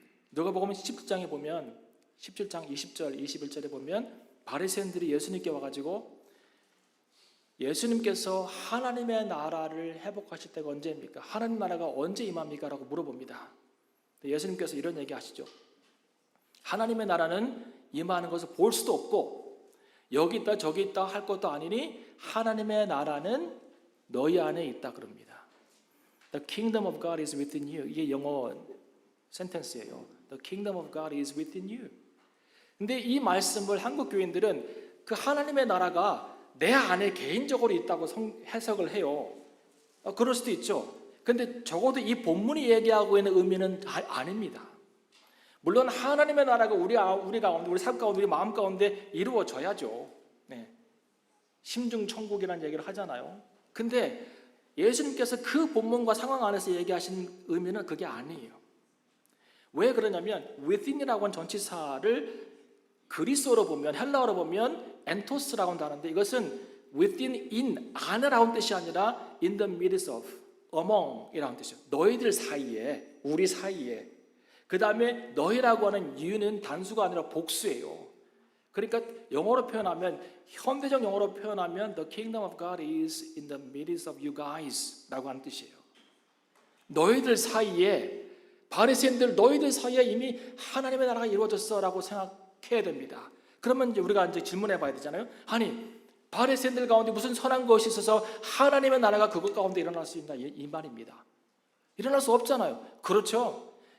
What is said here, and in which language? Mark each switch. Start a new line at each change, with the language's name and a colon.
Korean: 누가복음 17장에 보면 17장 20절 21절에 보면 바리새인들이 예수님께 와가지고 예수님께서 하나님의 나라를 회복하실 때가 언제입니까? 하나님 나라가 언제 임합니까? 라고 물어봅니다. 예수님께서 이런 얘기 하시죠. 하나님의 나라는 임하는 것을 볼 수도 없고 여기 있다 저기 있다 할 것도 아니니 하나님의 나라는 너희 안에 있다 그럽니다.
English: The kingdom of God is within you.
Korean: 이게 영어 센텐스예요.
English: The kingdom of God is within you.
Korean: 근데 이 말씀을 한국 교인들은 그 하나님의 나라가 내 안에 개인적으로 있다고 해석을 해요. 그럴 수도 있죠. 근데 적어도 이 본문이 얘기하고 있는 의미는 아닙니다. 물론 하나님의 나라가 우리 가운데, 우리 삶 가운데, 우리 마음 가운데 이루어져야죠. 네. 심중천국이라는 얘기를 하잖아요. 근데 예수님께서 그 본문과 상황 안에서 얘기하신 의미는 그게 아니에요. 왜 그러냐면 within이라고 하는 전치사를 그리스어로 보면, 헬라어로 보면 엔토스라고 한다는데, 이것은 within, in, 안에라는 뜻이 아니라
English: in the midst of,
Korean: among이라는 뜻이에요. 너희들 사이에, 우리 사이에. 그 다음에 너희라고 하는 you는 단수가 아니라 복수예요. 그러니까 영어로 표현하면, 현대적 영어로 표현하면
English: the kingdom of God is in the midst of you guys
Korean: 라고 하는 뜻이에요. 너희들 사이에, 바리새인들 너희들 사이에 이미 하나님의 나라가 이루어졌어 라고 생각해야 됩니다. 그러면 이제 우리가 이제 질문해 봐야 되잖아요. 아니, 바리새인들 가운데 무슨 선한 것이 있어서 하나님의 나라가 그것 가운데 일어날 수 있나, 이 말입니다. 일어날 수 없잖아요. 그렇죠.